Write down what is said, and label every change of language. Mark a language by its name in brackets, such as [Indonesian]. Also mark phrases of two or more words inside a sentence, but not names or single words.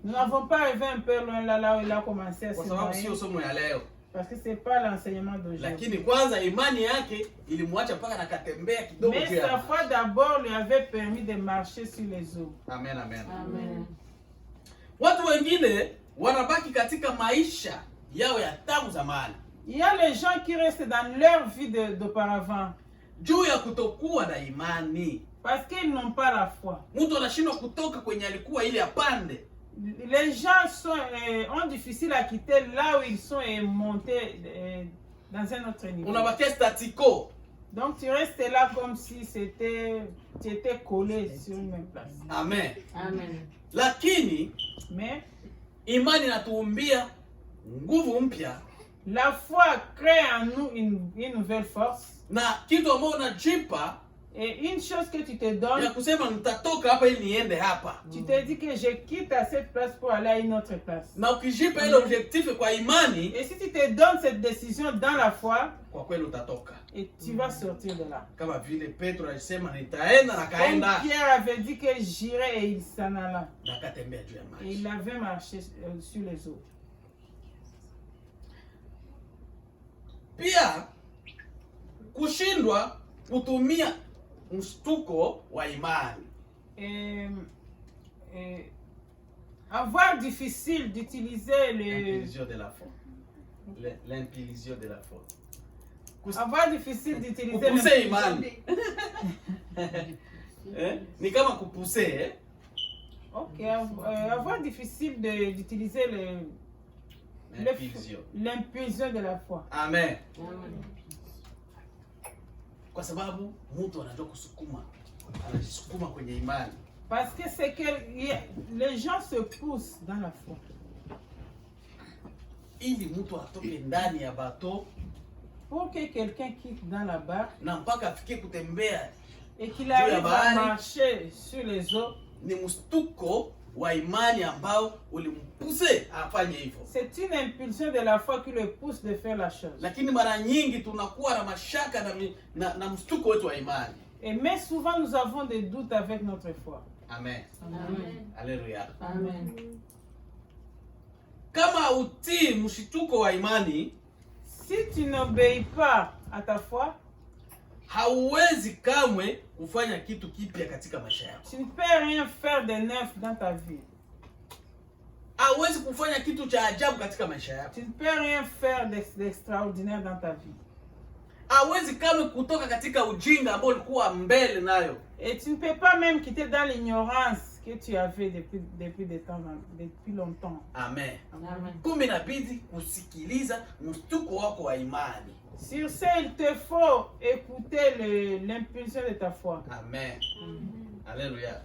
[French] Nous n'avons pas arrivé un peu loin là où il a commencé à se [Swahili] kwa sababu [French] noyer, [Swahili] sio somo ya leo. [French] parce que c'est pas l'enseignement d'aujourd'hui. [Swahili] Lakini kwanza imani yake ilimwacha mpaka nakatembea kidogo [French] Mais [Swahili] juu sa ya. [French] foi d'abord lui avait permis de marcher sur les eaux. Amen, amen. Amen. [Swahili] Watu wengine wanabaki katika maisha yao ya tangu zamani [French] Il y a les gens qui restent dans leur vie d'auparavant [Swahili] juu ya kutokuwa na imani. [French] parce qu'ils n'ont pas la foi. [Swahili] Mtu anashindwa kutoka kwenye alikuwa ili apande. [French] Les gens ont difficile à quitter là où ils sont et monter dans un autre niveau. [Swahili] Unabakia statiko. [French] Donc tu restes là comme si tu étais collé sur une même place. Amen. Amen. [Swahili] Lakini [French] Mais [Swahili] imani inatuumbia nguvu mpya [French] la foi crée en nous une nouvelle force. [Swahili] na kitu ambacho unajipa [French] Et une chose que tu te [Swahili] ya [French] donnes, [Swahili] kusema nitatoka hapa ili niende hapa. [French] tu te dis que je quitte à cette place pour aller à une autre place. [Swahili] Na ukijipa ile objectif kwa imani, [French] Et si tu te donnes cette décision dans la foi, [Swahili] kwa kweli utatoka. [French] et tu vas sortir de là. [Swahili] Kama vile Petro alisema nitaenda na [French] Comme [Swahili] kaenda [French] Pierre avait dit que j'irai et il s'en alla. [Swahili] na akatembea juu ya [French] Et [Swahili] maji. [French] il avait marché sur les eaux. [Swahili] Pia kushindwa kutumia mshtuko wa imani. [French] Avoir difficile d'utiliser L'impulsion de la foi. L'impulsion de la foi. Avoir difficile d'utiliser [Swahili] Kupuse imani. Ni kama kupuse [French] Ok, avoir difficile d'utiliser l'impulsion de la foi. Amen. [Swahili] Kwa sababu mtu anajua kusukuma, anajisukuma kwenye imani. [French] Parce que c'est que les gens se poussent dans la foi. [Swahili] Ili mtu atoke ndani ya bato [French] Pour que quelqu'un quitte dans la barque [Swahili] na mpaka afike kutembea [French] et qu'il arrive à marcher sur les eaux, [Swahili] ni mstuko wa imani ambao ulimpuse afanye hivyo. [French] c'est une impulsion de la foi qui le pousse de faire la chose. [Swahili] Lakini mara nyingi tunakuwa na mashaka na mstuko wetu wa imani. [French] Mais souvent nous avons des doutes avec notre foi. Amen. Amen. Haleluya. Amen. [Swahili] Kama utii mshituko wa imani, [French] Si tu n'obéis pas à ta foi, [Swahili] hauwezi kamwe kufanya kitu kipya katika maisha yako. [French] tu ne peux rien faire de neuf dans ta vie. [Swahili] Hauwezi kufanya kitu cha ajabu katika maisha yako. [French] Tu ne peux rien faire d'extraordinaire dans ta vie. [Swahili] Hauwezi kamwe kutoka katika ujinga ambao ulikuwa mbele nayo. [French] Et tu ne peux pas même quitter dans l'ignorance que tu avais depuis longtemps. Amen. Amen. [Swahili] Kumbe inabidi kusikiliza mshtuko wako wa imani. [French] Sur ce, il te faut écouter l'impulsion de ta foi. Amen. Haleluya.